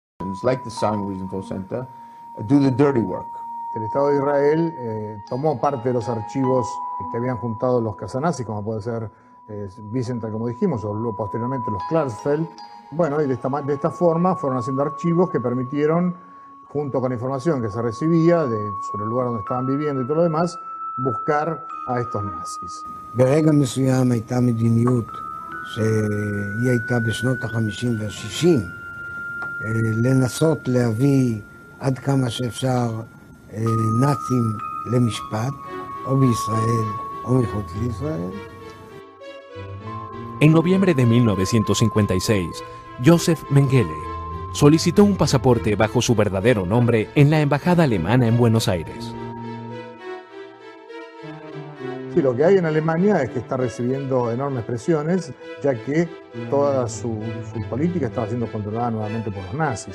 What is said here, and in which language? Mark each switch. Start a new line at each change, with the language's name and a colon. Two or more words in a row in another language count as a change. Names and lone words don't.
English: organizations like the Sanguizinfo Center do the dirty work.
Spanish: El Estado de Israel tomó parte de los archivos que habían juntado los casanazis, como puede ser Wiesenthal, como dijimos, o luego posteriormente los Klarsfeld. Bueno, y de esta forma fueron haciendo archivos que permitieron, junto con la información que se recibía sobre el lugar donde estaban viviendo y todo lo demás, buscar a estos nazis.
Hebrew: ברגע מסוים הייתה מדיניות שהיא הייתה בשנות ה-50 וה-60 לנסות להביא עד כמה שאפשר נאצים למשפט, או בישראל או מחוץ לישראל.
Spanish: En noviembre de 1956, Joseph Mengele solicitó un pasaporte bajo su verdadero nombre en la embajada alemana en Buenos Aires. Sí, lo que hay en Alemania es que está recibiendo enormes presiones, ya que toda su política estaba siendo controlada nuevamente por los nazis.